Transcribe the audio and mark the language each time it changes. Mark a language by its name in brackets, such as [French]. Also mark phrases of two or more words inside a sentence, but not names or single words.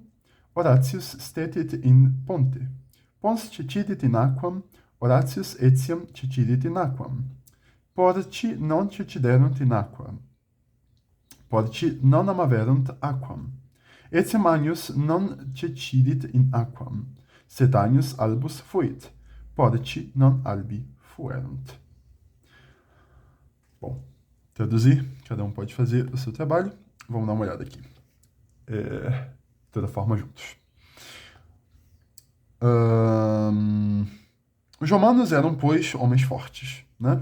[Latin] Horatius stetit in ponte. Pons cicidit in aquam, Horatius etiam cicidit in aquam. Porci non ciciderunt in aquam. Porci non amaverunt aquam. Etiam Annius non cicidit in aquam. Sed Annius albus fuit. Porci non albi fuerunt. [Portuguese] Bom, traduzir, cada um pode fazer o seu trabalho. Vamos dar uma olhada aqui. Toda forma juntos. Os romanos eram, pois, homens fortes, né?